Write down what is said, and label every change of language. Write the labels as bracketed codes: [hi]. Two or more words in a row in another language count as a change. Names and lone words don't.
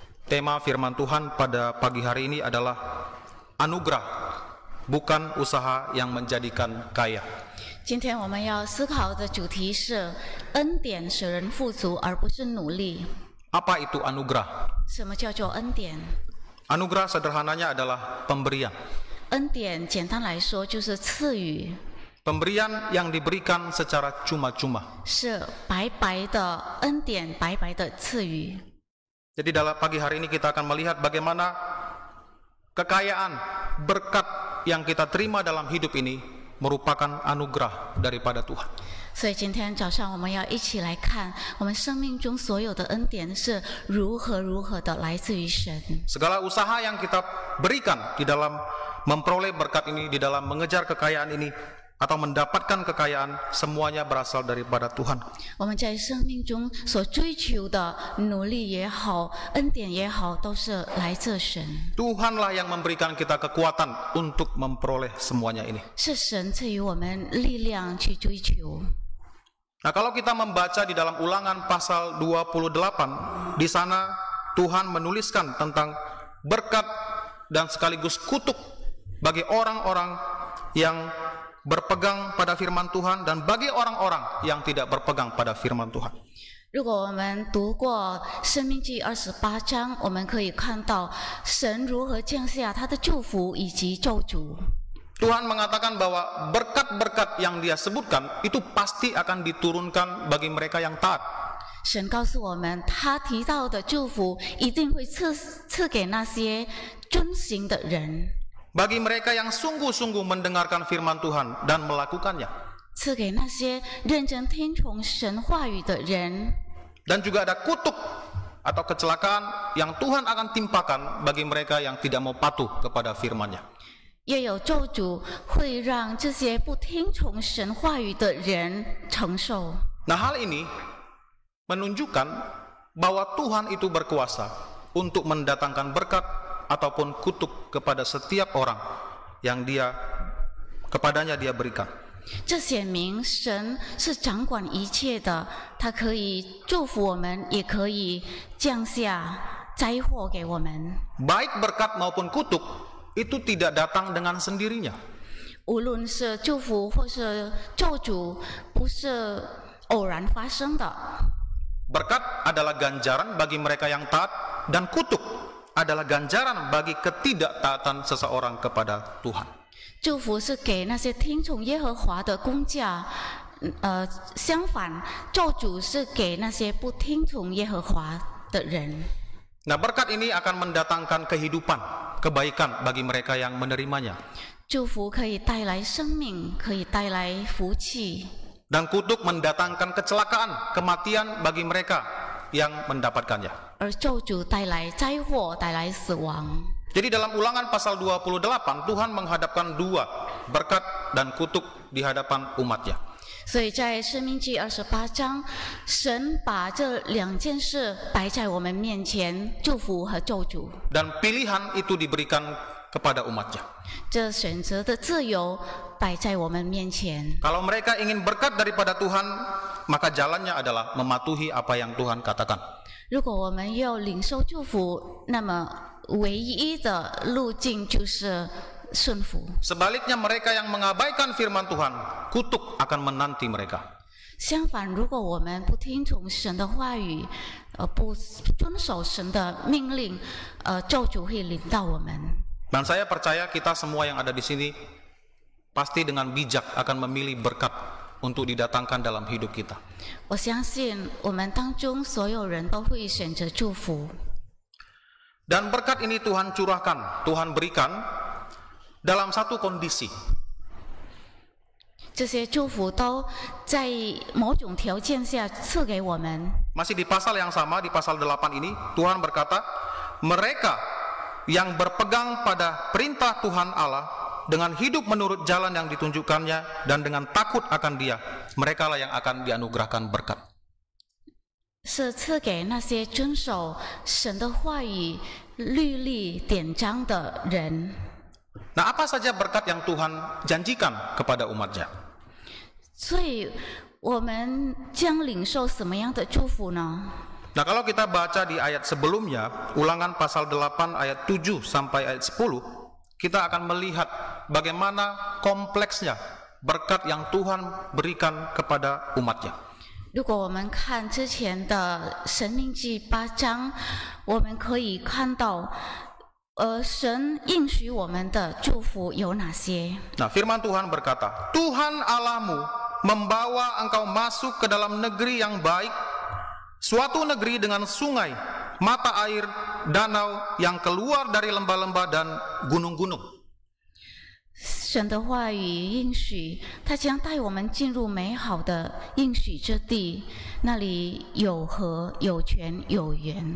[id] tema firman Tuhan pada pagi hari ini adalah anugerah, bukan usaha yang menjadikan kaya. [zh] 今天我们要思考的主题是恩典使人富足，而不是努力。 [id] Apa itu anugerah? [zh] 什么叫做恩典？ [id] Anugerah sederhananya adalah pemberian. [zh] 恩典简单来说就是赐予， [id] Pemberian yang diberikan secara cuma-cuma. [zh] 是白白的恩典，白白的赐予。 [id] Jadi dalam pagi hari ini kita akan melihat bagaimana kekayaan, berkat yang kita terima dalam hidup ini merupakan anugerah daripada Tuhan. [zh] 所以今天早上我们要一起来看我们生命中所有的恩典是如何的来自于神。 [id] Segala usaha yang kita berikan di dalam memperoleh berkat ini, di dalam mengejar kekayaan ini, atau mendapatkan kekayaan, semuanya berasal daripada Tuhan. [zh] 我们在生命中所追求的努力也好，恩典也好，都是来自神。 [id] Tuhanlah yang memberikan kita kekuatan untuk memperoleh semuanya ini. [zh] 是神赐予我们力量去追求。 [id] Nah, kalau kita membaca di dalam Ulangan pasal 28, di sana Tuhan menuliskan tentang berkat dan sekaligus kutuk bagi orang-orang yang berpegang pada firman Tuhan dan bagi orang-orang yang tidak berpegang pada firman Tuhan. [zh] 如果我们读过申命记28章，我们可以看到神如何降下他的祝福以及咒诅。 [id] Tuhan mengatakan bahwa berkat-berkat yang dia sebutkan itu pasti akan diturunkan bagi mereka yang taat. [zh] 神告诉我们，他提到的祝福一定会赐给那些遵行的人， [id] Bagi mereka yang sungguh-sungguh mendengarkan firman Tuhan dan melakukannya. [zh] 赐给那些认真听从神话语的人。 [id] Dan juga ada kutuk atau kecelakaan yang Tuhan akan timpakan bagi mereka yang tidak mau patuh kepada firman-Nya. [zh] 也有咒诅会让这些不听从神话语的人承受。 [id] Nah, hal ini menunjukkan bahwa Tuhan itu berkuasa untuk mendatangkan berkat ataupun kutuk kepada setiap orang yang kepadanya dia berikan. [zh] 这显明神是掌管一切的，他可以祝福我们，也可以降下灾祸给我们。 [id] Baik berkat maupun kutuk itu tidak datang dengan sendirinya. [zh] 无论是祝福或是咒诅，不是偶然发生的。 [id] Berkat adalah ganjaran bagi mereka yang taat, dan kutuk adalah ganjaran bagi ketidaktaatan seseorang kepada Tuhan. [zh] 祝福是给那些听从耶和华的工价，相反，咒诅是给那些不听从耶和华的人。 [id] Nah, berkat ini akan mendatangkan kehidupan, kebaikan bagi mereka yang menerimanya. [zh] 祝福可以带来生命，可以带来福气。 [id] Dan kutuk mendatangkan kecelakaan, kematian bagi mereka yang mendapatkannya. [zh] 而咒诅带来灾祸，带来死亡。 [id] Jadi dalam Ulangan pasal 28, Tuhan menghadapkan dua, berkat dan kutuk di hadapan umat-Nya. [zh] 所以在申命记28章，神把这两件事摆在我们面前，祝福和咒诅。 [id] Dan pilihan itu diberikan kepada umat-Nya. [zh] 这选择的自由摆在我们面前。 [id] Kalau mereka ingin berkat daripada Tuhan, maka jalannya adalah mematuhi apa yang Tuhan katakan. [zh] 如果我们要领受祝福，那么唯一的路径就是顺服。 [id] Sebaliknya mereka yang mengabaikan firman Tuhan, kutuk akan menanti mereka. [zh] 相反，如果我们不听从神的话语，不遵守神的命令，咒诅会临到我们。 [id] Dan saya percaya kita semua yang ada di sini pasti dengan bijak akan memilih berkat untuk didatangkan dalam hidup kita. [zh] 我相信我们当中所有人都会选择祝福。 [id] Dan berkat ini Tuhan curahkan, Tuhan berikan dalam satu kondisi. [zh] 这些祝福都在某种条件下赐给我们。 [id] Masih di pasal yang sama, di pasal 8 ini, Tuhan berkata, mereka yang berpegang pada perintah Tuhan Allah dengan hidup menurut jalan yang ditunjukkannya dan dengan takut akan Dia, merekalah yang akan dianugerahkan berkat. [zh] 是赐给那些遵守神的话语、律例、典章的人。 [id] Nah, apa saja berkat yang Tuhan janjikan kepada umat-Nya? [zh] 所以，我们将领受什么样的祝福呢？ [id] Nah, kalau kita baca di ayat sebelumnya, Ulangan pasal 8 ayat 7 sampai ayat 10, kita akan melihat bagaimana kompleksnya berkat yang Tuhan berikan kepada umatnya. [zh] 如果我们看之前的申命记8章，我们可以看到，神应许我们的祝福有哪些？ [id] Nah, firman Tuhan berkata, Tuhan Allahmu membawa engkau masuk ke dalam negeri yang baik, suatu negeri dengan sungai, mata air, danau yang keluar dari lembah-lembah dan gunung-gunung. [zh] 神的话语应许，他将带我们进入美好的应许之地，那里有河、有泉、有源。